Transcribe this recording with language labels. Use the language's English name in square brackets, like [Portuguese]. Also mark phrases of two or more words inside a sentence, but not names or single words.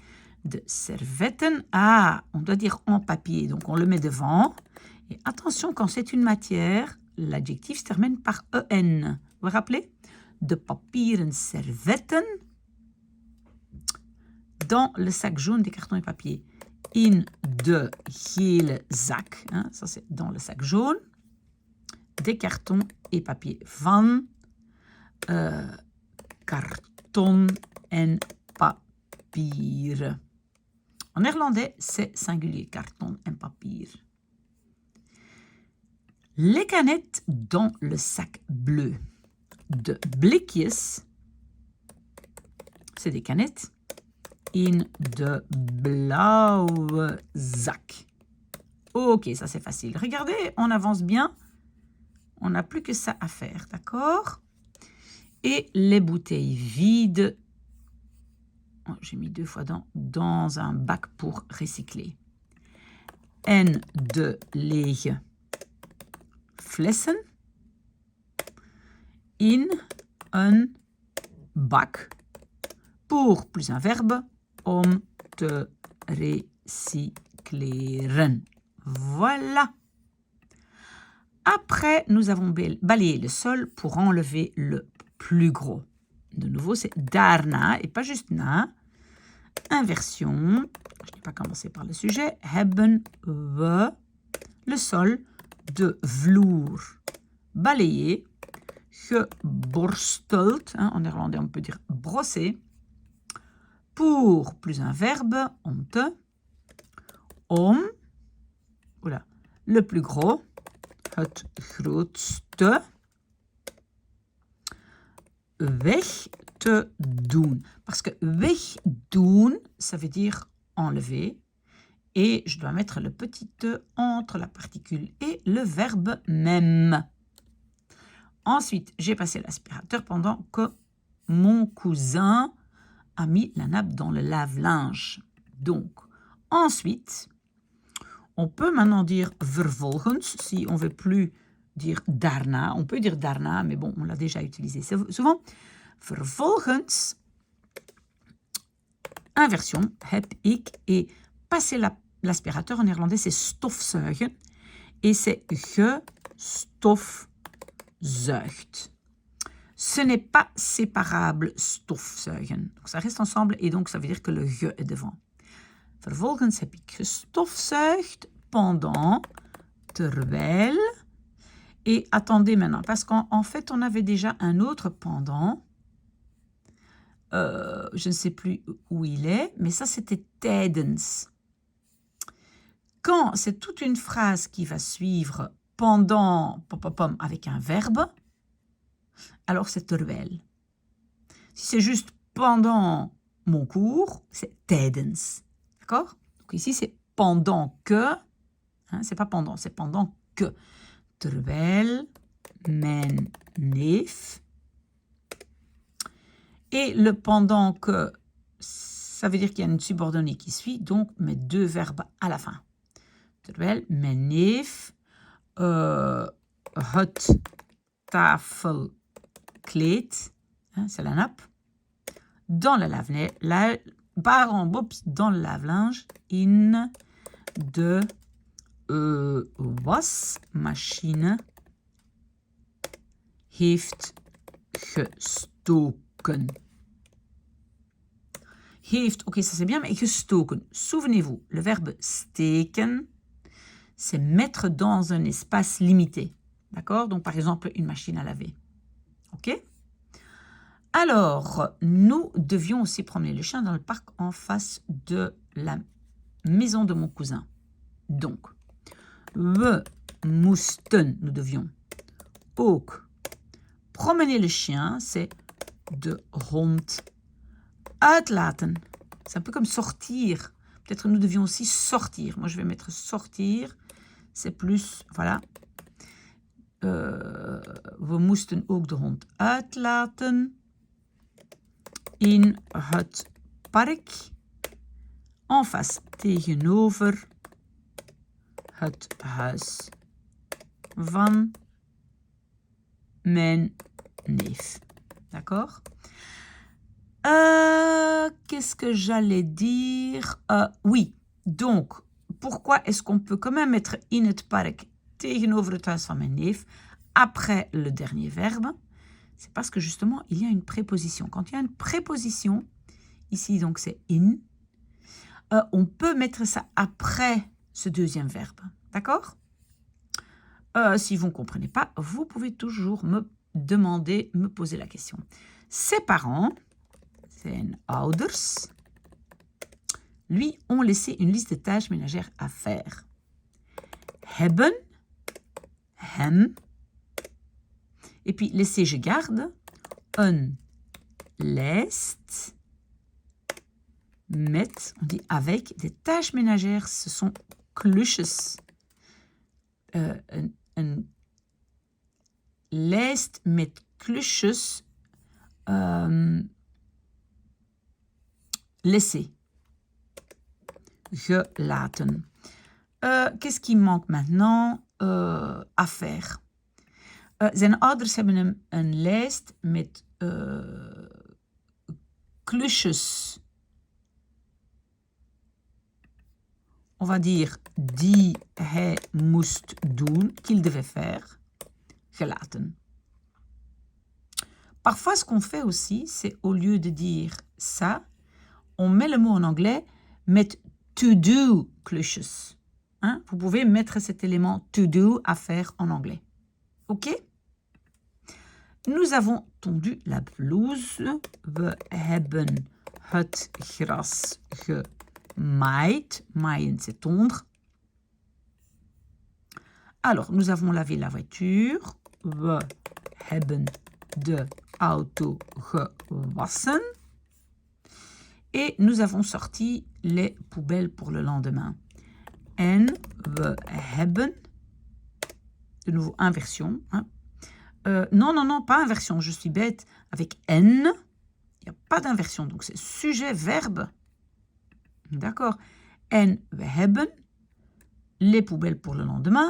[Dutch] De servetten. [French] Ah, on doit dire en papier. Donc, on le met devant. Et attention, quand c'est une matière, l'adjectif se termine par en. Vous vous rappelez? [Dutch] De papieren servetten [French] dans le sac jaune des cartons et papier. [Dutch] In de gele zak. [French] Hein, ça, c'est dans le sac jaune. Des cartons et papier. [Dutch] Van carton en papier. [French] En néerlandais, c'est singulier. [Dutch] Carton en papier. [French] Les canettes dans le sac bleu. [Dutch] De blikjes. [French] C'est des canettes. [Dutch] In de blauwe zak. [French] Ok, ça c'est facile. Regardez, on avance bien. On n'a plus que ça à faire, d'accord? Et les bouteilles vides. Oh, j'ai mis 2 fois dans un bac pour recycler. [Dutch] En de lege flessen. In een bak. [French] Pour plus un verbe. [Dutch] Om te recycleren. [French] Voilà. Après, nous avons balayé le sol pour enlever le plus gros. De nouveau, c'est daarna et pas juste na. Inversion. Je n'ai pas commencé par le sujet. [Dutch] Hebben we [French] le sol [Dutch] de vloer balayé. Geborsteld. [French] Hein, en néerlandais, on peut dire brosser. Pour plus un verbe, [Dutch] om te. Om. [French] Oula, le plus gros. [Dutch] Het grootste. Weg te doen. [French] Parce que wegdoen, ça veut dire enlever. Et je dois mettre le petit te entre la particule et le verbe même. Ensuite, j'ai passé l'aspirateur pendant que mon cousin a mis la nappe dans le lave-linge. Donc, ensuite, on peut maintenant dire vervolgens, si on ne veut plus dire daarna. On peut dire daarna, mais bon, on l'a déjà utilisé souvent. Vervolgens, inversion, heb ik, et passer l'aspirateur en néerlandais, c'est stofzuigen, et c'est gestofzuigt. Ce n'est pas séparable, stofzuigen. Donc, ça reste ensemble, et donc ça veut dire que le ge est devant. [Dutch] Vervolgens heb ik gestofzuigd pendant, terwijl. [French] Et attendez maintenant, parce qu'en fait, on avait déjà un autre pendant. Je ne sais plus où il est, mais ça, c'était tijdens. Quand c'est toute une phrase qui va suivre pendant, avec un verbe, alors c'est terwijl. Si c'est juste pendant mon cours, c'est tijdens. D'accord? Donc ici, c'est pendant que. Hein, c'est pas pendant, c'est pendant que. [Dutch] Terwijl mijn neef. [French] Et le pendant que, ça veut dire qu'il y a une subordonnée qui suit, donc mes deux verbes à la fin. [Dutch] Terwijl mijn neef het tafelkleed, [French] hein, c'est la nappe, dans le lave-linge, [Dutch] in de wasmachine heeft gestoken. Heeft, [French] ok, ça c'est bien, mais gestoken. Souvenez-vous, le verbe steken, c'est mettre dans un espace limité. D'accord? Donc, par exemple, une machine à laver. Ok? Alors, nous devions aussi promener le chien dans le parc en face de la maison de mon cousin. Donc, [Dutch] we moesten, [French] nous devions ook promener le chien, c'est [Dutch] de hond uitlaten. [French] C'est un peu comme sortir. Peut-être nous devions aussi sortir. Moi, je vais mettre sortir. C'est plus, voilà. [Dutch] We moesten ook de hond uitlaten in het park. [French] En face, [Dutch] tegenover het huis van mijn neef. [French] D'accord? Qu'est-ce que j'allais dire? Oui, donc, pourquoi est-ce qu'on peut quand même mettre [Dutch] in het park tegenover het huis van mijn neef [French] après le dernier verbe? C'est parce que justement, il y a une préposition. Quand il y a une préposition, ici donc c'est in, on peut mettre ça après ce deuxième verbe. D'accord? Si vous ne comprenez pas, vous pouvez toujours me demander, me poser la question. Ses parents, [Dutch] zijn ouders, [French] lui ont laissé une liste de tâches ménagères à faire. [Dutch] Hebben, hem, [French] et puis laisser, je garde, [Dutch] een lijst met, [French] on dit avec, des tâches ménagères, ce sont klusjes. [Dutch] Een lijst met klusjes laisser. Gelaten. [French] Qu'est-ce qui manque maintenant à faire? [Dutch] Zijn ouders hebben hem een lijst met klusjes. [French] On va dire [Dutch] die hij moest doen, [French] qu'il devait faire, gelaten. Parfois, ce qu'on fait aussi, c'est au lieu de dire ça, on met le mot en anglais, met [English] to do [French] klusjes. Hein? Vous pouvez mettre cet élément [English] to do [French] à faire en anglais. Ok? Nous avons tondu la pelouse. [Dutch] We hebben het gras gemaaid. Maaien, [French] c'est tondre. Alors, nous avons lavé la voiture. [Dutch] We hebben de auto gewassen. [French] Et nous avons sorti les poubelles pour le lendemain. [Dutch] En we hebben, [French] de nouveau inversion. Hein. Non, pas inversion, je suis bête. Avec en, Il n'y a pas d'inversion, donc c'est sujet, verbe. D'accord. [Dutch] En we hebben [French] les poubelles pour le lendemain.